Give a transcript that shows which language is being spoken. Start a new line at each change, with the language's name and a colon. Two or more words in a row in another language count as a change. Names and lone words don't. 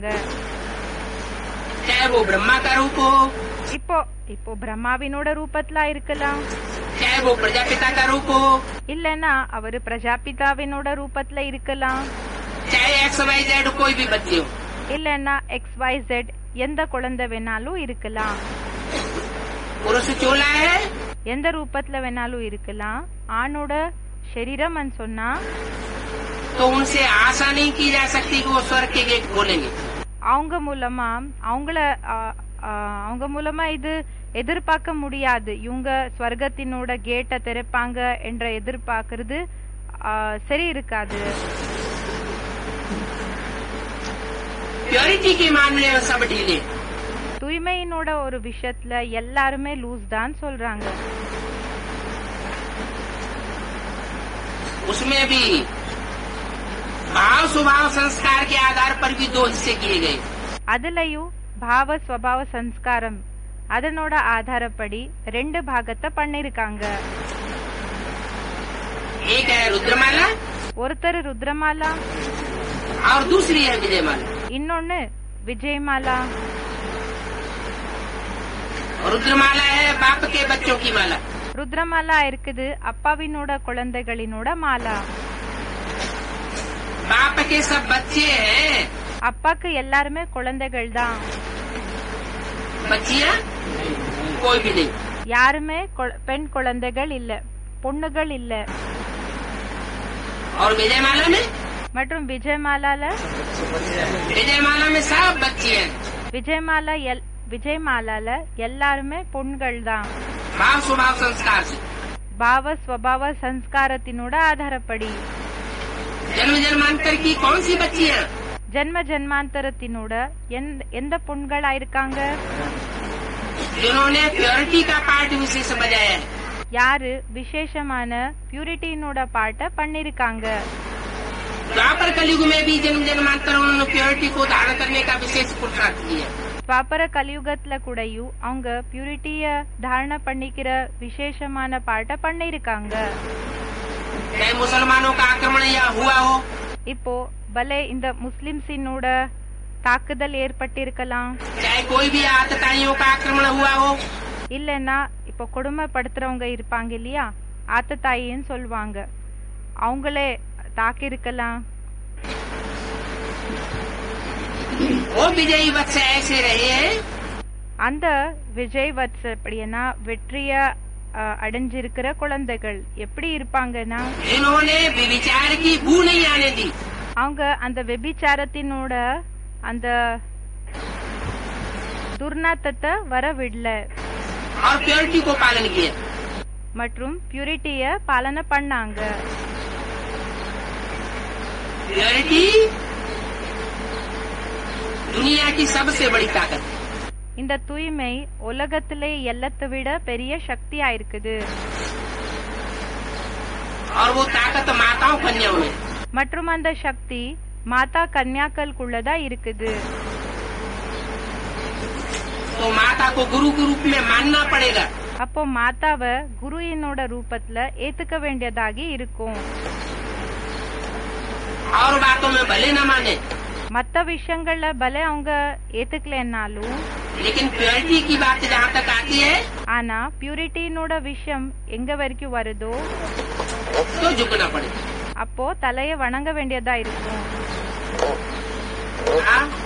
Hindi: चाहे वो ब्रह्मा का रूप हो,
Tamil: இப்போ பிரம்மாவினோட ரூபத்துல இருக்கலாம்,
Hindi: चाहे वो प्रजापिता का रूप हो,
Tamil: இல்லன்னா அவரு பிரஜாபிதாவினோட ரூபத்துல இருக்கலாம்,
Hindi: चाहे
English: X Y Z
Hindi: कोई भी बच्चे हो,
Tamil: இல்லன்னா XYZ எந்த குழந்தை வேணாலும் இருக்கலாம்,
Hindi: पुरुष चोला है
Tamil: எந்த ரூபத்துல வேணாலும் இருக்கலாம். ஆணோட சரீரம்னு சொன்னா
Hindi: तो उनसे आशा नहीं की जा सकती कि वो स्वर्ग के गेट खोलेंगे.
Tamil: அவங்க மூலமா இது எதிர்பார்க்க முடியாது. இவங்க ஸ்வர்கத்தினோட கேட்டை திறப்பாங்க என்ற எதிர்பார்க்கறது சரி இருக்காது.
Hindi: प्योरिटी के मामले में सब ढीले,
Tamil: தூய்மையினோட ஒரு விஷயத்துல எல்லாருமே லூஸ் தான் சொல்றாங்க.
Hindi: उसमें भी भाव स्वभाव संस्कार के आधार पर भी दो हिस्से किए गए.
Tamil: அதுலயும் பாவ ஸ்வபாவ சம்ஸ்காரம் அதனோட ஆதாரப்படி 2 பாகத்தை பண்ணிருக்காங்க.
Hindi: एक है रुद्रमाला
Tamil: ஒருத்தர் ருத்ரமாலா,
Hindi: और दूसरी है विजयमाला.
Tamil: இன்னொன்னு விஜயமாலா.
Hindi: रुद्रमाला है बाप के बच्चों की माला,
Tamil: ருத்ரமாலா இருக்குது அப்பாவினோட குழந்தைகளினோட மாலா.
Hindi: बाप के सब बच्चे हैं,
Tamil: அப்பாக்கு எல்லாருமே குழந்தைகள் தான்,
Hindi: बच्चियां कोई भी नहीं.
Tamil: யாருமே பெண் குழந்தைகள் இல்ல, பொண்ணுகள் இல்ல.
Hindi: और विजयमाला में
Tamil: மற்றும் விஜயமாலால
Hindi: सब बच्चे हैं.
Tamil: விஜயமாலால எல்லாருமே பொண்கள் தான்.
Hindi: भाव स्वभाव संस्कार से
Tamil: பாவ ஸ்வபாவ சம்ஸ்காரத்தினோட ஆதாரப்படி
Hindi: जन्म जन्मांतर की कौन सी बच्चियां,
Tamil: ஜென்ம ஜென்மாந்தரத்தினோட எந்த பொண்களா இருக்காங்க,
Hindi: जिन्होंने प्योरिटी का पार्ट विशेष बजाया है.
Tamil: யாரு விசேஷமான பியூரிட்டினோட பாட்ட பண்ணிருக்காங்க.
Hindi: द्वापर कलयुग में भी जन्म जन्मांतर उन्होंने प्योरिटी को धारण करने का विशेष पुरुषार्थ किया.
Tamil: துவாபர கலியுகத்துல கூடயும் அவங்க பியூரிட்டிய தாரண பண்ணிக்கிற விசேஷமான பாட்ட பண்ணிருக்காங்க.
Hindi: चाहे मुसलमानों का आक्रमण या हुआ हो,
Tamil: இப்போ பலே இந்த முஸ்லிம்ஸினோட தாக்குதல் ஏற்பட்டிருக்கலாம்,
Hindi: चाहे कोई भी आतताइयों का आक्रमण हुआ हो,
Tamil: இல்லன்னா இப்போ கொடுமைப்படுத்துறவங்க இருப்பாங்க இல்லையா, ஆத்தத்தாயின்னு சொல்லுவாங்க, அவங்களே தாக்கிருக்கலாம்.
Hindi: वो विजयी वत्स ऐसे रहे
Tamil: அந்த விஜய் வத்ஸ் அப்படின்னா வெற்றிய அடைஞ்சிருக்கிற குழந்தைகள் எப்படி இருப்பாங்கன்னா,
Hindi: इन्होंने विचार की बू नहीं आने दी.
Tamil: அவங்க அந்த வெபிச்சாரத்தினோட அந்த துர்நாத்தத்தை வர விடல
Hindi: और प्योरिटी को पालन किया.
Tamil: மற்றும் பியூரிட்டிய பாலனை பண்ணாங்க.
Hindi: प्योरिटी दुनिया की सबसे बड़ी ताकत.
Tamil: இந்த தூய்மை உலகத்திலே எல்லாத்தை விட பெரிய சக்தியா இருக்குது.
Hindi: और वो ताकत माताओं कन्याओं में.
Tamil: மற்றும் அந்த சக்தி மாதா கன்யாக்களுக்குள்ளதான் இருக்குது.
Hindi: तो माता को गुरु के रूप में मानना पड़ेगा.
Tamil: அப்போ மாதாவை குருவினோட ரூபத்துல ஏத்துக்க வேண்டியதாகி இருக்கும்.
Hindi: और बातों में भले न माने,
Tamil: மத்த விஷயங்கள்ல பலே அவங்க ஏத்துக்கலன்னாலும்,
Hindi: लेकिन प्योरिटी की बात जहाँ तक आती है
Tamil: ஆனா பியூரிட்டினோட விஷயம் எங்க வரைக்கும் வருதோ
Hindi: तो झुकना पड़ेगा.
Tamil: அப்போ தலைய வணங்க வேண்டியதா இருக்கும்.
Hindi: हाँ?